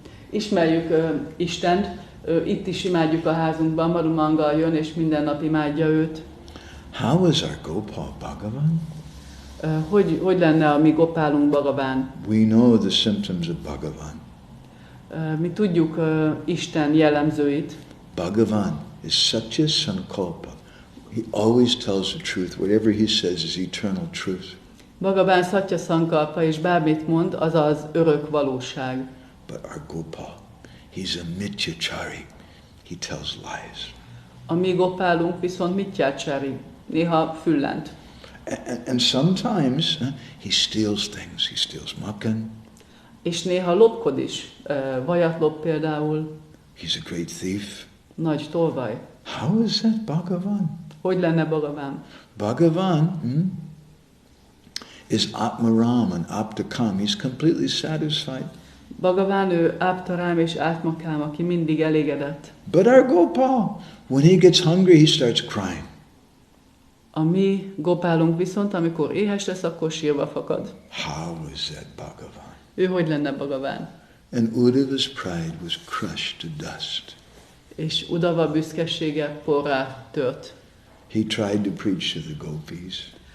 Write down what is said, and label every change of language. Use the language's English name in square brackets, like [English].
[Hungarian] Ismerjük Istent, itt is imádjuk a házunkban, Madhu Mangal jön, és minden nap imádja őt. [English] How is our Gopal Bhagavan? [Hungarian] Hogy lenne a mi Gopálunk Bhagavan? [English] We know the symptoms of Bhagavan. [Hungarian] Mi tudjuk Isten jellemzőit. [English] Bhagavan is Satya Sankalpa. He always tells the truth. Whatever he says is eternal truth. [Hungarian] Bhagavan Satya Sankalpa, és bármit mond, az az örök valóság. [English] But our Gopal, he's a Mityachari. He tells lies. [Hungarian] A mi Gopálunk viszont Mityachari, néha füllent. [English] And sometimes he steals things. He steals makan. [Hungarian] És néha lopkod is. Vajat lop például. [English] He's a great thief. [Hungarian] Nagy tolvaj. [English] How is that Bhagavan? [Hungarian] Hogy lenne Bhagavan? [English] Bhagavan is Atmaram and Aptakam. He's completely satisfied. [Hungarian] Bhagavan ő Aptaram és Atmakám, aki mindig elégedett. [English] But our Gopal, when he gets hungry, he starts crying. [Hungarian] A mi Gopálunk viszont, amikor éhes lesz, akkor sírva fakad. [English] How is that Bhagavan? [Hungarian] Ő hogy lenne Bhagavan? [English] And Uddhava's pride was crushed to dust. [Hungarian] És Uddhava büszkesége porrá tört. [English] He tried to preach to the gopis.